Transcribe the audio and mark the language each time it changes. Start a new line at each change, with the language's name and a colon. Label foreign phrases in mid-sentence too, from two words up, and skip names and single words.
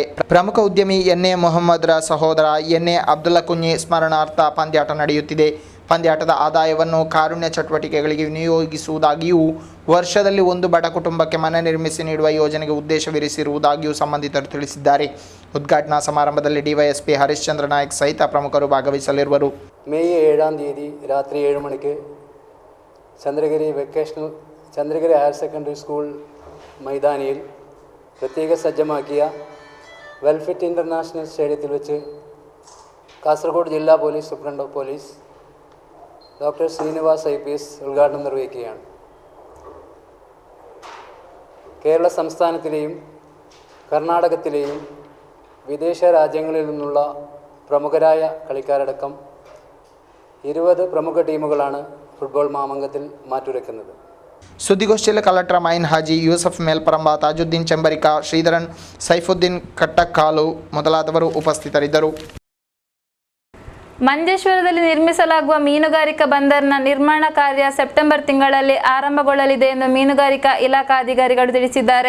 Kannada: ಪ್ರಮುಖ ಉದ್ಯಮಿ NA ಮೊಹಮ್ಮದ್ರ ಸಹೋದರ NA ಅಬ್ದುಲ್ಲಾ ಕುಂಜಿ ಸ್ಮರಣಾರ್ಥ ಪಂದ್ಯಾಟ ನಡೆಯುತ್ತಿದೆ. ಪಂದ್ಯಾಟದ ಆದಾಯವನ್ನು ಕಾರುಣ್ಯ ಚಟುವಟಿಕೆಗಳಿಗೆ ವಿನಿಯೋಗಿಸುವುದಾಗಿಯೂ ವರ್ಷದಲ್ಲಿ 1 ಬಡ ಕುಟುಂಬಕ್ಕೆ ಮನೆ ನಿರ್ಮಿಸಿ ನೀಡುವ ಯೋಜನೆಗೆ ಉದ್ದೇಶವಿರಿಸಿರುವುದಾಗಿಯೂ ಸಂಬಂಧಿತರು ತಿಳಿಸಿದ್ದಾರೆ. ಉದ್ಘಾಟನಾ ಸಮಾರಂಭದಲ್ಲಿ DYSP ಹರಿಶ್ಚಂದ್ರ ನಾಯಕ್ ಸಹಿತ ಪ್ರಮುಖರು ಭಾಗವಹಿಸಲಿರುವರು.
Malayalam: May 7-ാം തീയതി രാത്രി 7 മണിക്ക് ചന്ദ്രഗിരി ഹയർ സെക്കൻഡറി സ്കൂൾ മൈതാനിയിൽ പ്രത്യേക സജ്ജമാക്കിയ വെൽഫിറ്റ് ഇൻ്റർനാഷണൽ സ്റ്റേഡിയത്തിൽ വെച്ച് കാസർഗോഡ് ജില്ലാ പോലീസ്
English: Superintendent of Police
Malayalam: ഡോക്ടർ ശ്രീനിവാസ് IPS ഉദ്ഘാടനം നിർവഹിക്കുകയാണ്. കേരള സംസ്ഥാനത്തിലെയും കർണാടകത്തിലെയും വിദേശ രാജ്യങ്ങളിൽ നിന്നുള്ള പ്രമുഖരായ കളിക്കാരടക്കം 20 പ്രമുഖ ടീമുകളാണ് ഫുട്ബോൾ മാമാങ്കത്തിൽ മാറ്റുരയ്ക്കുന്നത്.
Kannada: ಸುದ್ದಿಗೋಷ್ಠಿಯಲ್ಲಿ ಕಲೆಕ್ಟರ್ ಮೈನ್ ಹಾಜಿ, ಯೂಸಫ್ ಮೇಲ್ಪರಂಬ, ತಾಜುದ್ದೀನ್ ಚೆಂಬರಿಕಾ, ಶ್ರೀಧರನ್, ಸೈಫುದ್ದೀನ್ ಕಟ್ಟಕ್ಕಾಲು ಮೊದಲಾದವರು ಉಪಸ್ಥಿತರಿದ್ದರು. ಮಂಜೇಶ್ವರದಲ್ಲಿ ನಿರ್ಮಿಸಲಾಗುವ ಮೀನುಗಾರಿಕಾ ಬಂದರಿನ ನಿರ್ಮಾಣ ಕಾರ್ಯ ಸೆಪ್ಟೆಂಬರ್ ತಿಂಗಳಲ್ಲಿ ಆರಂಭಗೊಳ್ಳಲಿದೆ ಎಂದು ಮೀನುಗಾರಿಕಾ ಇಲಾಖಾ ಅಧಿಕಾರಿಗಳು ತಿಳಿಸಿದ್ದಾರೆ.